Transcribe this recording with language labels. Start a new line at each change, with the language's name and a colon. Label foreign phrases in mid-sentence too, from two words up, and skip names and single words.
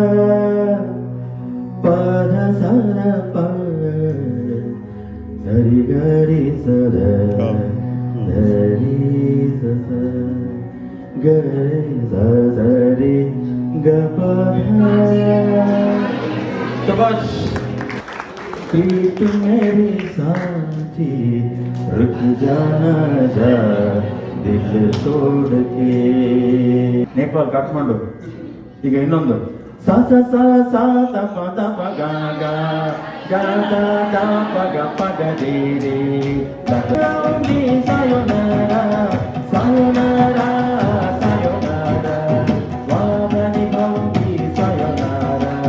Kannada: ಪಧ ಸರ ಪ ಸರಿ ಗರಿ ಸದ ಧರಿ ಸಸ ಗರಿ ಸರಿ ಗ ಪಧ ಶಬಾಷ್.
Hindi: प्रीत मेरी साथी रुक जाना जा दिल तोड़ के.
Kannada: ನೇಪಾಳ ಕಾಠ್ಮಂಡು. ಈಗ ಇನ್ನೊಂದು ಸ ಸ ಸ ಸ ತ ಪ ತ ಪ ಗ ಗ ಗ ದ ದ ಪ ಗ ಪ ಗ ರಿ ರಿ
Hindi: सायोनारा सायोनारा सायोनारा वादनि भौति सायोनारा